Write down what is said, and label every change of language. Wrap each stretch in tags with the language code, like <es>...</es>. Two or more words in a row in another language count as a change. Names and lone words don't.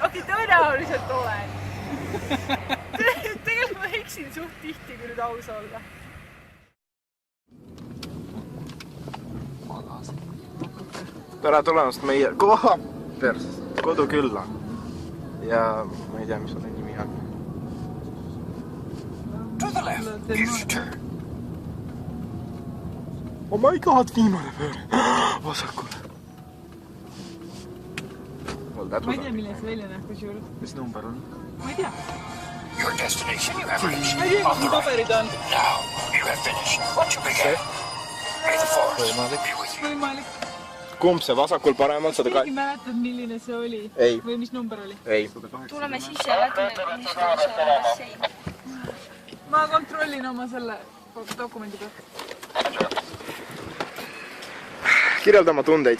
<et>okei, tõenäoliselt olen. Tegelikult ma eksin suht tihti, kui nüüd aus olla. Tere tulemast meie kodukülla. Ja ma ei tea, mis selle nimi on.</et> <en>Oh my god,</en> <et>viimane pööre. Vasakule. Ma ei tea, milline see välja näeb, kus juures. Mis number on? Ma ei tea.</et> <en>Your destination you have</en> <et>Ma ei tea, mis need paberid on.</et> <en>Now you have finished what you began. May the force be with you.</en> <et>Võimalik. Kumb see vasakul paremal? Keegi mäletad, milline see oli? Ei. Või mis number oli? Ei. Tuleme sisse ja vaatame, mis on see bassein. Ma kontrollin oma selle dokumendi pealt. Kirjelda oma tundeid.</et>